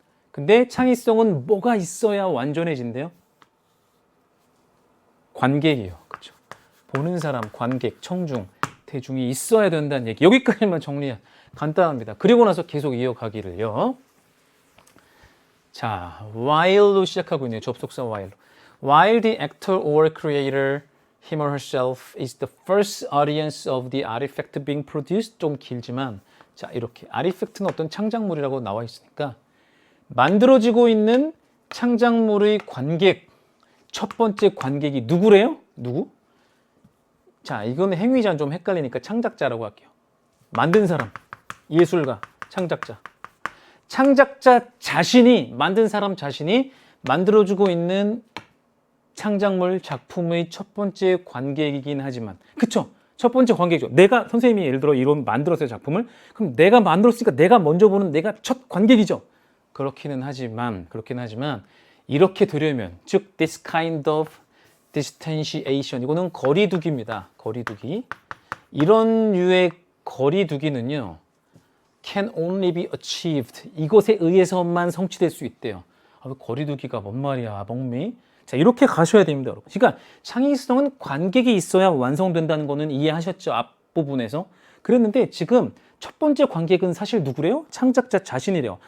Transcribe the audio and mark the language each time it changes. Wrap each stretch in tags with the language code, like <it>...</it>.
<ko>근데 창의성은 뭐가 있어야 완전해진대요? 관객이에요. 그렇죠? 보는 사람, 관객, 청중, 대중이 있어야 된다는 얘기. 여기까지만 정리해. 간단합니다. 그리고 나서 계속 이어가기를요. 자, while로 시작하고 있네요. 접속사 while.</ko> <en>While the actor or creator, him or herself, is the first audience of the artifact being produced.</en> <ko>좀 길지만, 자, 이렇게. artifact는 어떤 창작물이라고 나와 있으니까, 만들어지고 있는 창작물의 관객, 첫 번째 관객이 누구래요? 누구? 자, 이거는 행위자는 좀 헷갈리니까 창작자라고 할게요. 만든 사람, 예술가, 창작자. 창작자 자신이, 만든 사람 자신이 만들어주고 있는 창작물 작품의 첫 번째 관객이긴 하지만, 그쵸? 첫 번째 관객이죠. 내가, 선생님이 예를 들어 이런 만들었어요, 작품을. 그럼 내가 만들었으니까 내가 먼저 보는 내가 첫 관객이죠. 그렇기는 하지만 이렇게 되려면, 즉</ko> <en>this kind of distanciation,</en> <ko>이거는 거리두기입니다. 거리두기. 이런 류의 거리두기는요,</ko> <en>can only be achieved.</en> <ko>이것에 의해서만 성취될 수 있대요. 거리두기가 뭔 말이야, 멍미? 자, 이렇게 가셔야 됩니다, 여러분. 그러니까 창의성은 관객이 있어야 완성된다는 거는 이해하셨죠? 앞부분에서. 그랬는데 지금 첫 번째 관객은 사실 누구래요? 창작자 자신이래요.</ko>